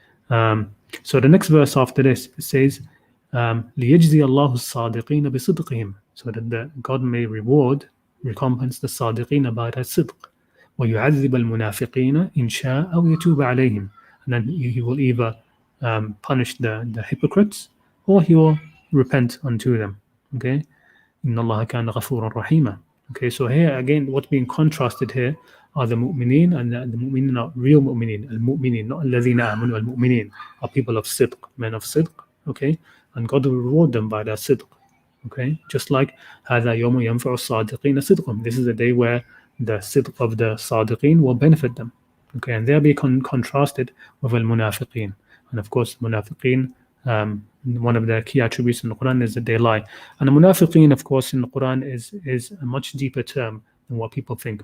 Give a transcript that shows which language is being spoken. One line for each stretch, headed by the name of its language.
English: So the next verse after this, it says,
Arabic: لِيَجْزِيَ اللَّهُ الصَّادِقِينَ بِصِدْقِهِمْ,
English: so that God may recompense the صادقين by their sidq.
Arabic: وَيُعَذِّبَ الْمُنَافِقِينَ إِنْ شَاءَ أَوْ يَتُوبَ عَلَيْهِمْ.
English: And then he will either punish the hypocrites, or he will repent unto them. Okay,
Arabic: إِنَّ اللَّهَ كَانَ غَفُورًا رَحِيمًا.
English: Okay, so here again, what's being contrasted here are the mu'mineen, and the mu'mineen are real mu'mineen. Al-mu'mineen, not alladhina amanu. Al-mu'mineen are people of sidq, men of sidq. Okay, and God will reward them by their sidq. Okay, just like
Arabic: هَذَا يَوْمُ يَنْفَعُ الصَّادِقِينَ صِدْقُهُم.
English: This is a day where the sidq of the sadiqeen will benefit them. Okay, and they'll be contrasted with al-munafiqeen. And of course, munafiqeen, one of the key attributes in the Quran is that they lie. And the munafiqeen, of course, in the Quran is a much deeper term than what people think.